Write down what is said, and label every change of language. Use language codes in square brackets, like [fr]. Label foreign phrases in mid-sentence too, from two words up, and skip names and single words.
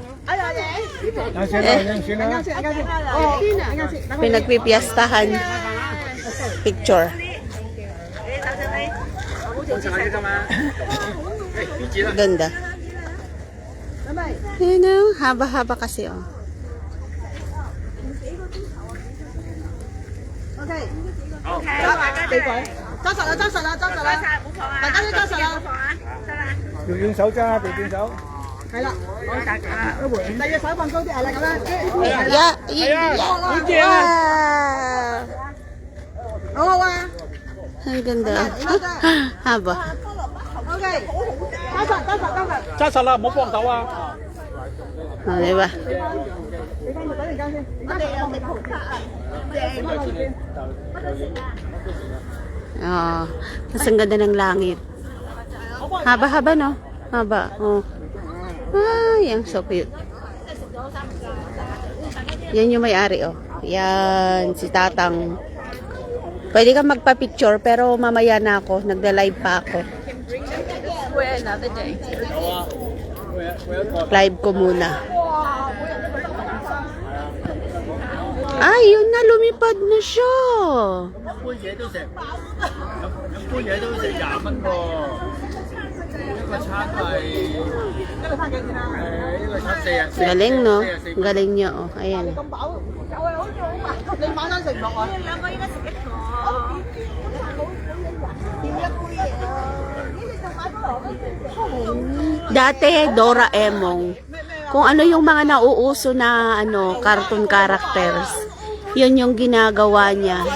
[tl] Pinagpipiyastahan. Picture. Ganda. Yun o, haba-haba kasi oh. Okay. Okay. [yue] 揸實啦，揸實啦，揸實啦，大家都揸實啦。調轉手揸，調轉手。係啦，第二隻手放高啲，係啦咁啦。好好啊。 [tl] Ang ganda. Haba. [yue] Okay. 揸實，揸實，揸實。揸實啦，唔好放手啊！ [tl] Oh, diba? [yue] 你翻去等陣間先。我哋有食葡撻啊，正。 [tl] Oh, mas ang ganda ng langit. Haba-haba, no? Haba. Oh. Ay, ang [en] so cute. [tl] Yan yung may-ari, oh. Yan, si Tatang. Pwede kang magpa-picture, pero mamaya na ako. Nagda-live pa ako. Live ko muna. Ay, yun na, lumipad na siya. [yue] 杯嘢都食20蚊喎，一個餐係一個餐4 [tl] Galing, no? Galing niya, oh. Ayan. [yue] 咁飽，有係好似好慢，你晚餐食唔落啊？兩個應該食一個。點一杯嘢啊？呢隻就買菠蘿。 [tl] Dati, Doraemon. Kung ano yung mga nauuso na cartoon characters, yun yung ginagawa niya.